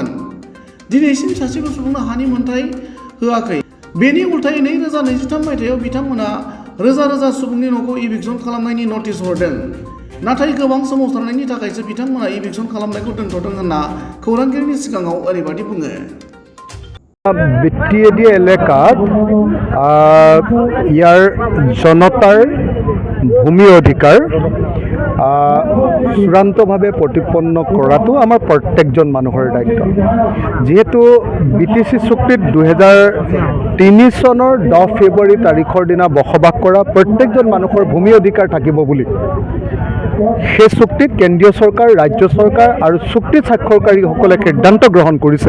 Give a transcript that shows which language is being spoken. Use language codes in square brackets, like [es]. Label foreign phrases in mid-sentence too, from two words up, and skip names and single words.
[brx] दिनैसिम सासेबो सुबुंनो हानि मोनथाय होआखै। बेनि उल्थायै 2023 मायथाइयाव बिथांमोना रोजा रोजा सुबुंनि न'खौ इभिक्सन खालामनायनि नटिस हरदों। नाथाय गोबां सोमावसारनायनि थाखायसो बिथांमोना इभिक्सन खालामनायखौ दोनथ'दों होनना खौरांगिरिनि सिगाङाव ओरैबादि बुङो। [as] বিটিএডি এলেকাত ইয়াৰ জনতাৰ ভূমি অধিকাৰ চূড়ান্তভাৱে প্ৰতিপন্ন কৰাটো আমাৰ প্ৰত্যেকজন মানুহৰ দায়িত্ব। যিহেতু বিটিচি চুক্তিত 2003 চনৰ 10 ফেব্ৰুৱাৰী তাৰিখৰ দিনা বসবাস কৰা প্ৰত্যেকজন মানুহৰ ভূমি অধিকাৰ থাকিব বুলি সেই চুক্তিত কেন্দ্ৰীয় চৰকাৰ, ৰাজ্য চৰকাৰ আৰু চুক্তি স্বাক্ষৰকাৰীসকলে সিদ্ধান্ত গ্ৰহণ কৰিছে।